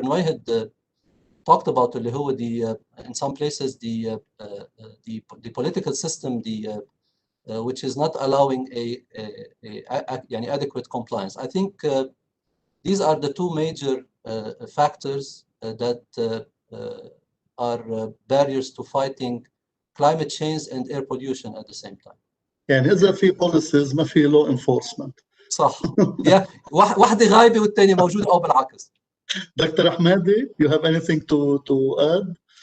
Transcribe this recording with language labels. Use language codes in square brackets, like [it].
[en] Nouahed talked about, [ar] اللي هو [en] in some places the political system which is not allowing a adequate compliance. I think these are the two major factors that are barriers to fighting climate change and air pollution at the same time. [ar] يعني إذا في policies ما في law enforcement. صح. يا واحدة غايبة والثانية موجودة أو بالعكس. [en] Dr. Ahmadi, you have anything to add?